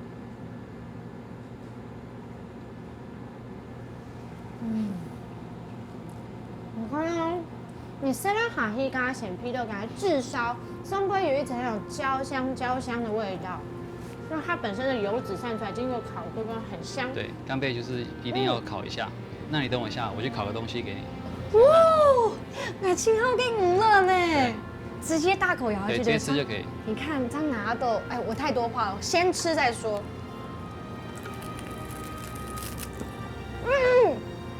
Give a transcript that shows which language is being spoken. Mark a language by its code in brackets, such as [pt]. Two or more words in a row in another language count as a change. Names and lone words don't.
[zh] 我看哦，你塞了下去加鹹皮豆，感覺至少上會有一層有焦香的味道。因為它本身的油脂散出來，經過烤過，很香。對，干貝就是一定要烤一下。那你等我一下，我去烤個東西給你。哇，那青蒿給五了呢，直接大口咬下去。對，直接吃就可以。你看這樣拿到，哎，我太多話了，先吃再說。